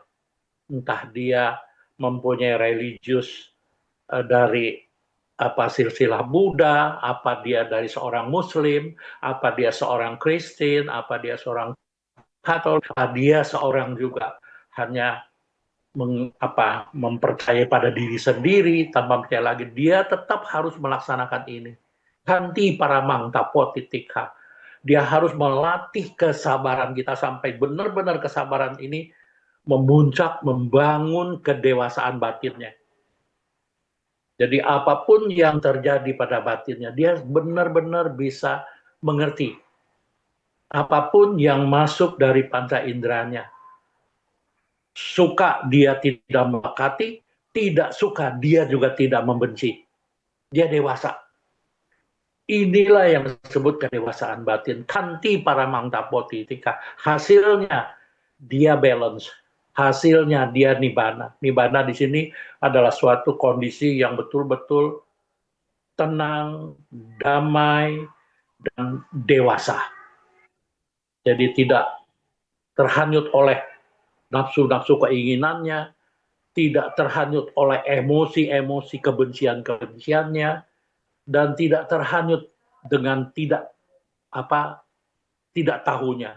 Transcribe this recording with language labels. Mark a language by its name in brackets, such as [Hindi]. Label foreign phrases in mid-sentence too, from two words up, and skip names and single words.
[Indonesian] Entah dia mempunyai religius dari silsilah Buddha, apa dia dari seorang Muslim, apa dia seorang Kristen, apa dia seorang Katolik, apa dia seorang juga hanya mempercayai pada diri sendiri tanpa percaya lagi, dia tetap harus melaksanakan ini. [Pali] Kanti paramang tapo titika. [Indonesian] Dia harus melatih kesabaran kita sampai benar-benar kesabaran ini memuncak, membangun kedewasaan batinnya. Jadi apapun yang terjadi pada batinnya, dia benar-benar bisa mengerti. Apapun yang masuk dari panca inderanya. Suka dia tidak melekati, tidak suka dia juga tidak membenci. Dia dewasa. Inilah yang disebut kedewasaan batin. [Pali] Kanti paramang tapo titika. [Indonesian] Hasilnya dia balance. Hasilnya dia nibbana. Nibbana di sini adalah suatu kondisi yang betul-betul tenang, damai, dan dewasa. Jadi tidak terhanyut oleh nafsu-nafsu keinginannya, tidak terhanyut oleh emosi-emosi kebencian-kebenciannya, dan tidak terhanyut dengan tidak tahunya.